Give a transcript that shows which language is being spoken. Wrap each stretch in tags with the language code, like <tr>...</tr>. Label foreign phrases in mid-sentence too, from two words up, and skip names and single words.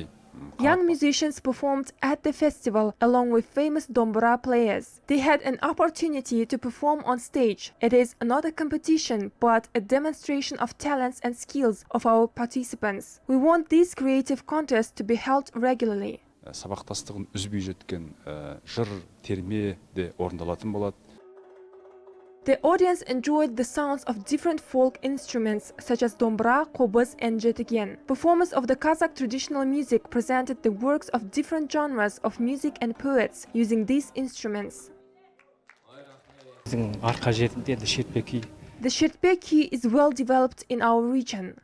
<en>Young musicians performed at the festival along with famous dombra players. They had an opportunity to perform on stage. It is not a competition, but a demonstration of talents and skills of our participants. We want these creative contests to be held regularly.</en> <kk>Сабақтастығын үзбей жеткен жыр, терме де орындалатын болады.</kk> <en>The audience enjoyed the sounds of different folk instruments such as dombra, kobuz and jetigen. Performers of the Kazakh traditional music presented the works of different genres of music and poets using these instruments. The Jibek key is well developed in our region.</en>